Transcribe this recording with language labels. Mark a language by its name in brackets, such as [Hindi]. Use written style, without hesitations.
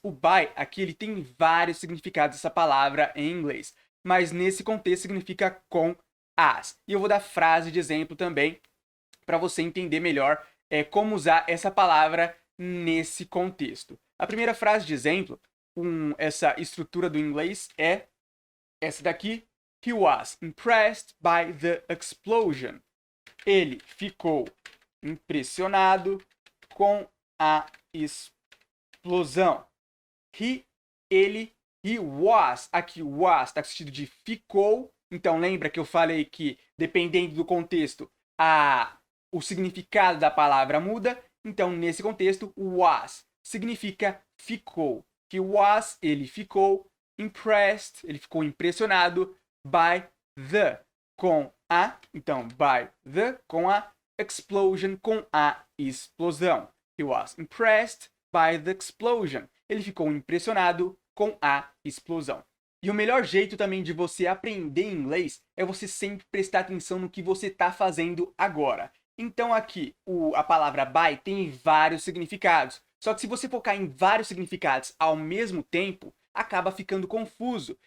[Portuguese] O by aqui ele tem vários significados essa palavra em inglês, mas nesse contexto significa com as. E eu vou dar frase de exemplo também para você entender melhor como usar essa palavra nesse contexto. A primeira frase de exemplo, com essa estrutura do inglês, é essa daqui. [English] He was impressed by the explosion. [Portuguese] Ele ficou impressionado com a explosão. [English] He was. [Portuguese] Aqui was está com o sentido de ficou. Então lembra que eu falei que dependendo do contexto, o significado da palavra muda. Então nesse contexto, was significa ficou. [English] He was, [Portuguese] ele ficou. Impressed, ele ficou impressionado. [English] By the, [Portuguese] com a. Então by the, com a. Explosion, com a explosão. [English] He was impressed by the explosion. [Portuguese] Ele ficou impressionado com a explosão. E o melhor jeito também de você aprender inglês é você sempre prestar atenção no que você está fazendo agora. Então aqui, a palavra by tem vários significados. Só que se você focar em vários significados ao mesmo tempo, acaba ficando confuso.